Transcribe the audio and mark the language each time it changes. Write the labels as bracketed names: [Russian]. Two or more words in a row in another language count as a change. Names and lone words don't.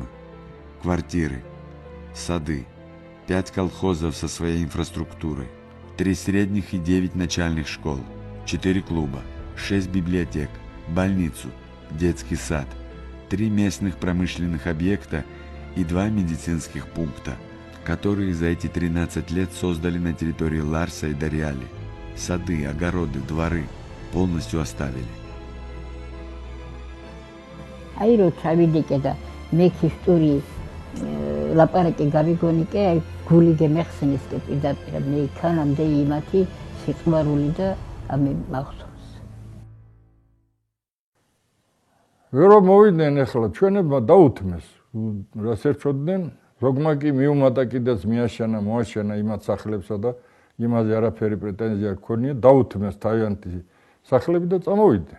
[Russian] квартиры, сады, 5 колхозов со своей инфраструктурой, 3 средних и 9 начальных школ, 4 клуба, 6 библиотек, больницу, детский сад, 3 местных промышленных объекта и 2 медицинских пункта, которые за эти 13 лет создали на территории Ларса и Дарьяли. Сады, огороды, дворы полностью оставили. [Georgian] აი რო ჩავიდეკე და მე ქისტური ლაპარაკი გავიგონი კი აი გული გემეხსენის კი პირდაპირ მე იქანამდე იმათი სიყვარული და ამი მახსოვს. ვერო მოვიდნენ ახლა ჩვენებმა დაუთმეს რას ერჩოდნენ ზოგმა კი მიუმატა კიდეც მოაშენა იმათ სახლებსა და იმაზე არაფერი პრეტენზია გქონია დაუთმეს თავიანთი სახლები და წამოვიდნენ.